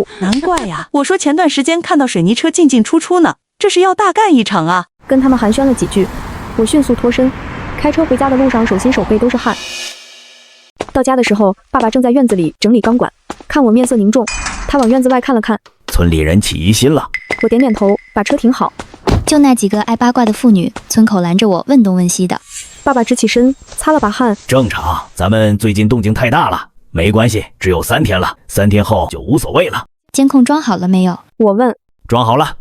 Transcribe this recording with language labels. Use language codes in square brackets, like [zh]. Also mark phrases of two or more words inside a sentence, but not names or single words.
[zh] 難怪呀，我說前段時間看到水泥車進進出出呢，這是要大幹一場啊！跟他們寒暄了幾句，我迅速脫身，開車回家的路上手心手背都是汗。到家的時候，爸爸正在院子裡整理鋼管，看我面色凝重，他往院子外看了看。村裡人起疑心了。我點點頭，把車停好。就那幾個愛八卦的婦女，村口攔着我問東問西的。爸爸直起身，擦了把汗。正常，咱們最近動靜太大了，沒關係，只有3天了，3天後就無所謂了。監控裝好了沒有？我問。裝好了。